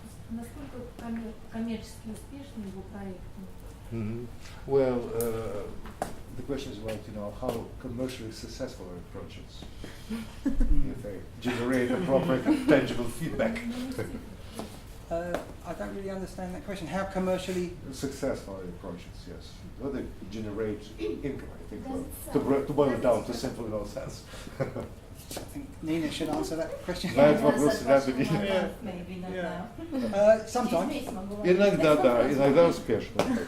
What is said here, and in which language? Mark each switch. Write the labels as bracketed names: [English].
[Russian] Насколько коммерчески успешны его проекты? [English] Well, the question is about, how commercially successful are projects? If they generate appropriate, tangible feedback. I don't really understand that question. How commercially? Successful are your projects, yes. Well, they generate income, I think, to boil it down to simple no sense. I think Nina should answer that question. [Russian] На этот вопрос надо [English] Maybe not now. Sometimes. [Russian] Иногда, да, иногда успешно.